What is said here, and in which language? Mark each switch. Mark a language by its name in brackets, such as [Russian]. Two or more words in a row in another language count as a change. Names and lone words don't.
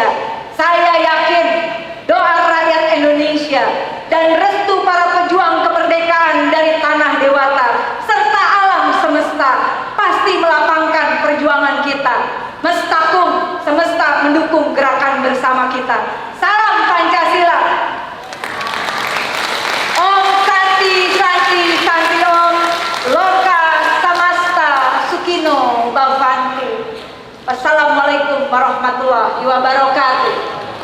[Indonesian] Saya yakin doa rakyat Indonesia dan restu para pejuang kemerdekaan dari tanah dewata serta alam semesta pasti melapangkan perjuangan kita. Mestakum, semesta mendukung gerakan bersama kita. Salam Pancasila. [Sanskrit] ओं शान्तिः शान्तिः शान्तिः ओं लोकाः समस्ताः सुखिनो भवन्तु. [Arabic] والسلام عليكم ورحمة الله وبركاته.